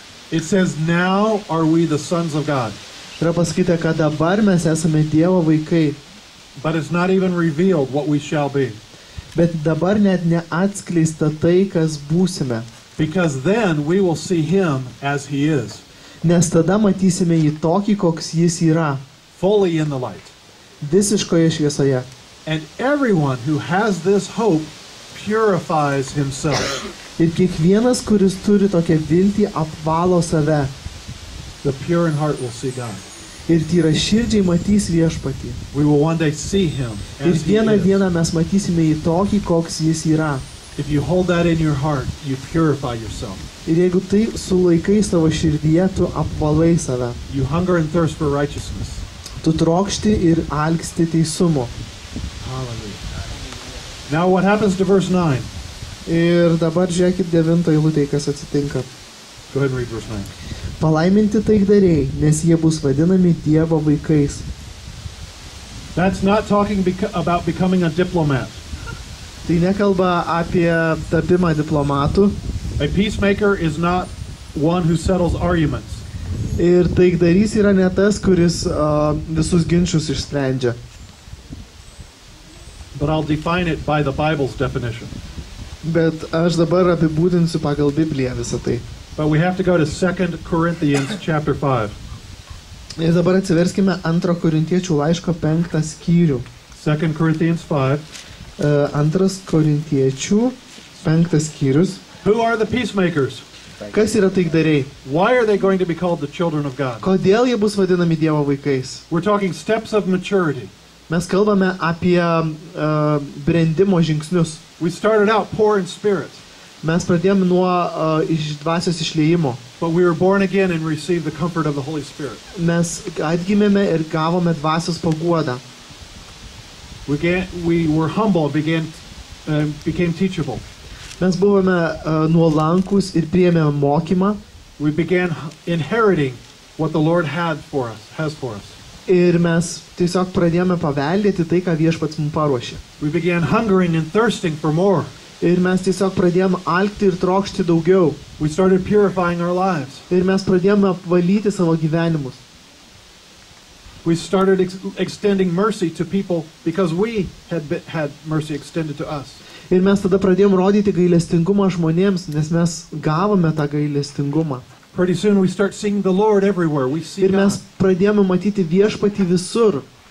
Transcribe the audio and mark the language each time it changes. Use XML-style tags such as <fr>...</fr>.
<en>it says, now are we the sons of God.</en> <lt>yra pasakyta, kad dabar mes esame Dievo vaikai,</lt> <en>But it's not even revealed what we shall be.</en> <lt>bet dabar net neatskleista tai, kas būsime,</lt> <en>Because then we will see him as he is,</en> <lt>nes tada matysime jį tokį, koks jis yra,</lt> <en>fully in the light.</en> <lt>visiškoje šviesoje.</lt> <en>And everyone who has this hope purifies himself.</en> <lt>Ir kiekvienas, kuris turi tokią viltį, apvalo save.</lt> <en>The pure in heart will see God.</en> <lt>Ir tyra širdžiai matys viešpatį.</lt> <en>We will one day see him</en> <lt>Ir</lt> <en>as he</en> <lt>vieną</lt> <en>is.</en> <lt>dieną mes matysime jį tokį, koks jis yra.</lt> <en>If you hold that in your heart, you purify yourself.</en> <lt>Ir jeigu tai sulaikai savo širdyje, tu apvalai save.</lt> <en>You hunger and thirst for righteousness.</en> <lt>Tu trokšti ir alksti teisumo.</lt> <en>Hallelujah. Now what happens to verse 9?</en> <lt>Ir dabar žiūrėkit 9 eilutėje, kas atsitinka.</lt> <en>Go ahead and read verse 9.</en> <lt>Palaiminti taikdariai, nes jie bus vadinami Dievo vaikais.</lt> <en>That's not talking about becoming a diplomat.</en> <lt>Tai nekalba apie tapimą diplomatu.</lt> <en>A peacemaker is not one who settles arguments.</en> <lt>Ir taikdarys yra ne tas, kuris visus ginčius išsprendžia.</lt> <en>But I'll define it by the Bible's definition.</en> <lt>Bet aš dabar apibūdinsiu pagal Bibliją visą tai.</lt> <en>But we have to go to 2 Corinthians chapter 5.</en> <lt>Ir dabar atsiverskime 2 Korintiečių laiško 5 skyrių.</lt> <en>2 Corinthians 5.</en> <lt>2 Korintiečių 5 skyrius.</lt> <en>Who are the peacemakers?</en> <lt>Kas yra taikdariai?</lt> <en>Why are they going to be called the children of God?</en> <lt>Kodėl jie bus vadinami Dievo vaikais?</lt> <en>We're talking steps of maturity.</en> <lt>Mes kalbame apie brendimo žingsnius.</lt> <en>We started out poor in spirit,</en> <lt>Mes pradėjome nuo iš dvasios išliejimo.</lt> <en>but we were born again and received the comfort of the Holy Spirit.</en> <lt>Mes atgimėme ir gavome dvasios paguodą.</lt> <en>We were humble, became teachable.</en> <lt>Mes buvome nuolankus ir priėmėme mokymą.</lt> <en>We began inheriting what the Lord has for us.</en> <lt>Ir mes tiesiog pradėjome paveldėti tai, ką viešpats mums paruošė.</lt> <en>We began hungering and thirsting for more.</en> <lt>Ir mes tiesiog pradėjome alkti ir trokšti daugiau.</lt> <en>We started purifying our lives.</en> <lt>Ir mes pradėjome apvalyti savo gyvenimus.</lt> <en>We started extending mercy to people because we had mercy extended to us.</en> <lt>Ir mes tada pradėjome rodyti gailestingumą žmonėms, nes mes gavome tą gailestingumą.</lt> <en>Pretty soon we start seeing the Lord everywhere. We see</en> <lt>Ir mes</lt> <en>God.</en> <lt>pradėjome matyti viešpatį visur.</lt>